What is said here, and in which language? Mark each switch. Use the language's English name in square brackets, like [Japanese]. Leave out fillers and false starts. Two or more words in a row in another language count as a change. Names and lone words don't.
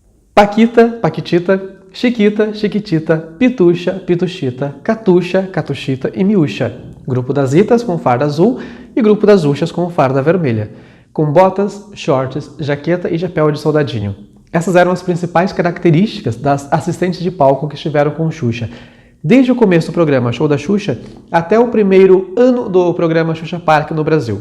[Portuguese] Paquita, Paquitita, Chiquita, Chiquitita, Pituxa, Pituxita, Catuxa, Catuxita e Miúcha. Grupo das Itas com farda azul e grupo das Uxas com farda vermelha, com botas, shorts, jaqueta e chapéu de soldadinho. Essas eram as principais características das assistentes de palco que estiveram com Xuxa, desde o começo do programa Show da Xuxa até o primeiro ano do programa Xuxa Park no Brasil.